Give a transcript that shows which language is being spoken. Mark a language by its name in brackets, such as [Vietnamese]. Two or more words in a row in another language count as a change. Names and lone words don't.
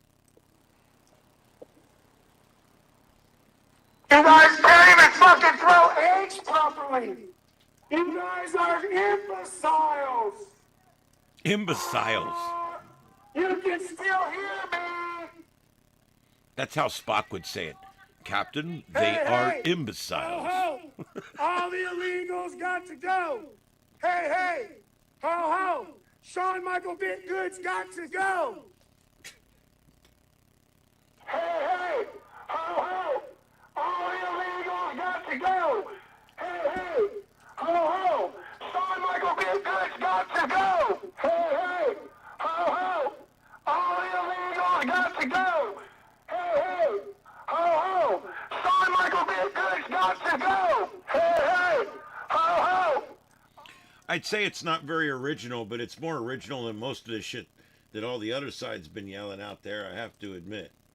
[English] You guys can't even fucking throw eggs properly. You guys are imbeciles. Imbeciles. You can still hear me. That's how Spock would say it. Captain, they are imbeciles. Ho, ho. All the illegals got to go. Hey, hey. Ho, ho. Sean Michael Bitgood's got to go. Hey, hey. Ho, ho. All the illegals got to go. Hey, hey. Ho, ho. Sean Michael Bitgood's got to go. Hey, hey. Ho, ho. All the illegals got to go. Hey, hey. Ho, ho. Sean Michael Bitgood's got to go. Hey, hey. Ho, ho. I'd say it's not very original, but it's more original than most of the shit that all the other side's been yelling out there, I have to admit.